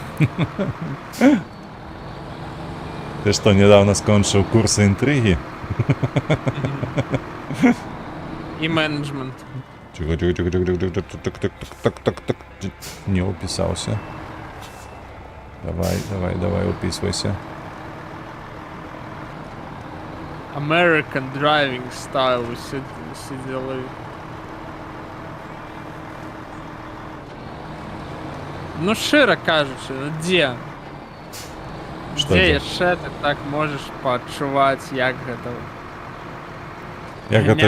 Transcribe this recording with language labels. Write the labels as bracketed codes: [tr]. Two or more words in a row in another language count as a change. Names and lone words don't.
[be] Ты што, недавно скончыў курсы інтрыгі? і менеджмент. Так. Не упісаўся. Давай, упісвайся. [en] American driving style, [be] усе дела. Ну, шчыра кажучы, ну дзе? Што Дзе дзе? яшчэ ты так можаш паадчуваць, як гэта Як гэта